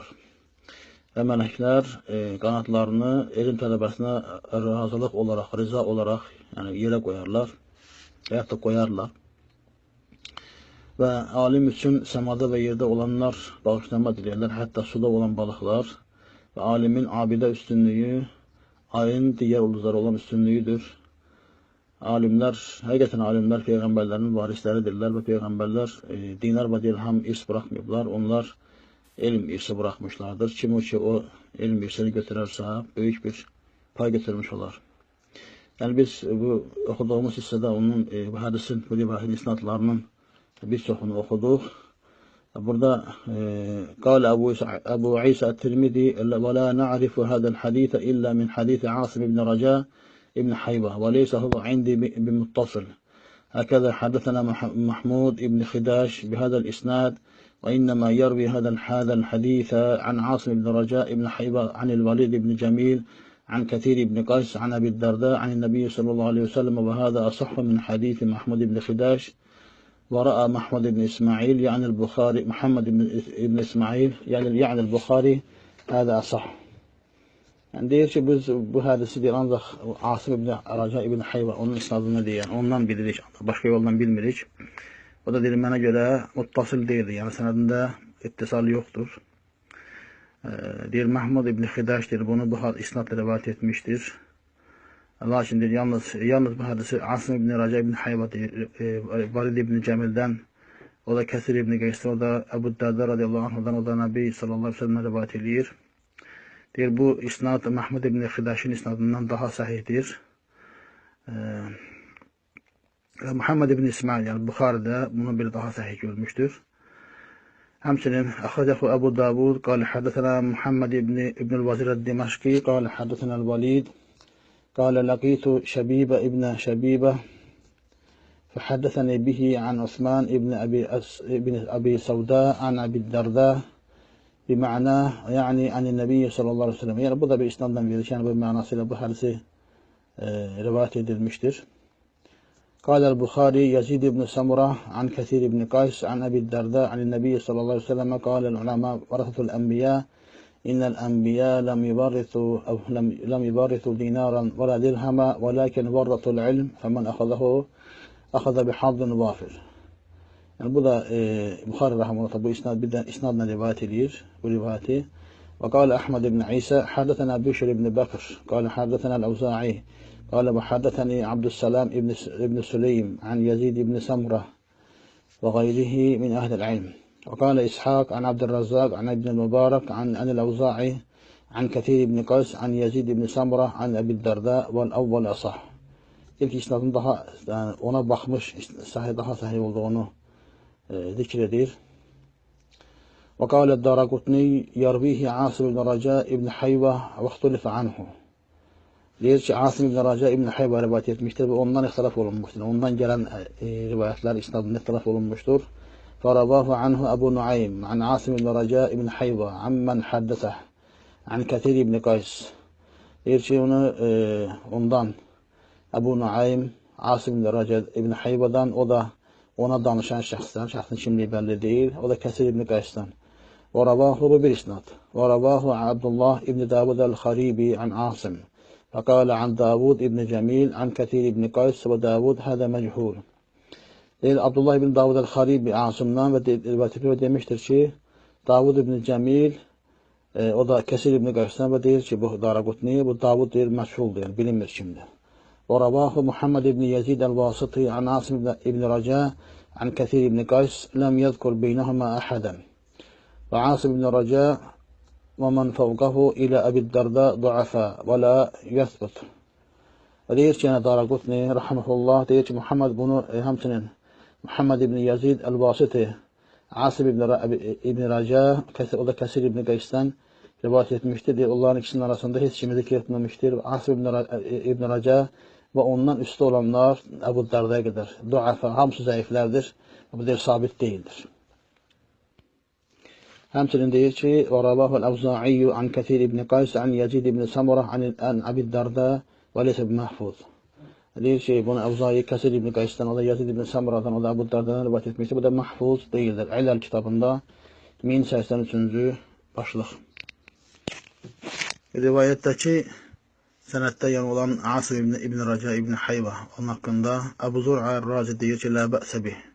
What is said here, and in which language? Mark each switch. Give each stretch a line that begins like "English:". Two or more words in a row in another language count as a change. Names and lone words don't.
Azerbaijani: Və mələklər qanatlarını elm tələbəsinə razılıq olaraq, rıza olaraq yerə qoyarlar və yaxud da qoyarlar. Və alim üçün səmada və yerdə olanlar bağışlanma diləyirlər, hətta suda olan balıqlar və alimin abidə üstünlüyü ayın digər ulduzları olan üstünlüyüdür.
Turkish: alimler, hakikaten alimler peygamberlerin varisleridirler ve peygamberler dinar ve dirham irs bırakmıyorlar. Onlar ilim irsi bırakmışlardır. Kim o ki o ilim irsini götürürse büyük bir pay götürmüş olur. Yani biz bu okuduğumuz hissede onun bu hadisin, bu rivayetin isnatlarının birçoğunu okuduk.
Arabic: Burada قال أبو عيسى الترمذي ولا نعرف هذا الحديث إلا من حديث عاصم بن رجاء ابن حيبة وليس هو عندي بمتصل هكذا حدثنا محمود بن خداش بهذا الإسناد وإنما يروي هذا الحديث عن عاصم بن رجاء ابن حيبة عن الوليد بن جميل عن كثير بن قيس عن أبي الدرداء عن النبي صلى الله عليه وسلم وهذا أصح من حديث محمود بن خداش ورأى محمد بن إسماعيل يعني البخاري محمد بن إسماعيل يعني البخاري هذا أصح.
Azerbaijani: Yani deyir ki biz bu hadisi deyir ancaq Asim ibn Raca ibn Hayva onun isnadını deyir. Ondan bilirik. Başka yoldan bilmirik. O da deyir mənə görə muttasıl deyildir. Yani sənədində ittisal yoktur. Deyir Mahmud ibn Xidaş deyir bunu bu isnadla rivayet etmiştir. Lakin deyir yalnız bu hadisi Asim ibn Raca ibn Hayva deyir Valid ibn Cemil'den o da Kesir ibn Qeys'ten o da Ebu Darda
Arabic: رضي الله عنه'dan
Azerbaijani: o da Nebi
Arabic: صلى الله عليه وسلم'e
Azerbaijani: rivayet edir. Deyir bu isnad Mahmud ibn Xidaş'ın isnadından daha sahihdir.
Turkish: Muhammed ibn İsmail yani Bukhari'de bunu bir daha sahih görmüştür.
Arabic: Həmçinin أخرجه أبو داود قال حدثنا محمد ابن الوزير الدمشقي قال حدثنا الوليد قال لقيت شبيبة ابن شبيبة فحدثني به عن عثمان ابن أبي سوداء عن أبي الدرداء بمعناه يعني عن النبي صلى الله عليه وسلم.
Turkish: Yani bu da bir isnaddan verir. Yani bu manasıyla bu hadisi rivayet edilmiştir.
Arabic: قال البخاري يزيد بن سمرة عن كثير بن قيس عن أبي الدرداء عن النبي صلى الله عليه وسلم قال العلماء ورثة الأنبياء إن الأنبياء لم يورثوا دينارا ولا درهما ولكن ورثوا العلم فمن أخذه أخذ بحظ وافر.
Turkish: Yani bu da Bukhari rahimahullah bu isnadla rivayet edilir bu rivayeti.
Arabic: وقال أحمد بن عيسى حدثنا بشر بن بكر قال حدثنا الأوزاعي قال وحدثني عبد السلام ابن سليم عن يزيد بن سمرة وغيره من أهل العلم. وقال إسحاق عن عبد الرزاق عن ابن المبارك عن الأوزاعي عن كثير بن قيس عن يزيد بن سمرة عن أبي الدرداء والأول أصح.
Turkish: İlk isnadın daha yani ona bakmış daha sahih olduğunu zikredir.
Arabic: وقال الدارقطني يرويه عاصم بن رجاء ابن حيوة واختلف عنه.
Turkish: Deyir ki Asim ibn Raca ibn Hayva rivayet etmiştir ve ondan ihtilaf olunmuştur. Ondan gelen rivayetler isnadında ihtilaf olunmuştur.
Arabic: فرواه عنه أبو نعيم عن عاصم بن رجاء بن حيوة عمن حدثه عن كثير بن قيس.
Turkish: Deyir ki onu ondan Ebu Nuaym Asim ibn Raca ibn Hayva'dan o da ona danışan şəxsin kimliyi belli değil. O da Kathir ibn Qays'tan. Varabahu bu bir isnad.
Arabic: ورواه عبد الله بن داود الخريبي عن عاصم. فقال عن داود ابن جميل عن كثير ابن قيس وداود هذا مجهول.
Turkish: Abdullah ibn Davud el-Kharibi Asım'dan ve rivayet demiştir ki Davud ibn Cemil o da Kesir ibn Qays'tan ve deyir ki bu Daraqutni bu Davud deyir
Azerbaijani: məşhuldur yani bilinmir kimdir.
Arabic: ورواه محمد بن يزيد الواسطي عن عاصم بن رجاء عن كثير بن قيس لم يذكر بينهما أحدا. Ve Asim ibn Raca ومن فوقه إلى أبي الدرداء ضعفاء ولا يثبت.
Turkish: Deyir ki yani Daraqutni rahmetullah deyir ki Muhammed bunu hamçinin Muhammed ibn Yazid el-Vasiti Asim ibn Raca o da Kesir ibn Qays'tan rivayet etmiştir. Deyir, onların ikisinin arasında hiç kimi zikr etmemiştir. Asim ibn Raca ve ondan üstü olanlar Ebu Darda'ya kadar duafa hamısı zayıflardır. Bu deyir sabit değildir.
Azerbaijani: Həmçinin deyir ki,
Arabic: وَرَبَاهُ الْأَوْزَاعِيُّ عَنْ كَثِيرِ بْنِ قَيْسَ عَنْ يَزِيدِ بْنِ سَمُرَةَ عَنْ أَبِي الدَّرْدَاءِ وَلَيْسَ بِمَحْفُوظ.
Azerbaijani: Deyir ki, bunu Əvzai Kəsir ibn Qays'dan, o da Yazid ibn Samura'dan, o da Ebu Darda'dan rivayet etmiştir.
Turkish: Bu da mahfuz değildir.
Azerbaijani: İlal kitabında 1083-cü başlıq. Rivayətdəki sənəddə yan olan Asim ibn Raca ibn Hayva onun haqqında Əbu Zur'a Razi deyir ki,
Arabic: لا بأس به.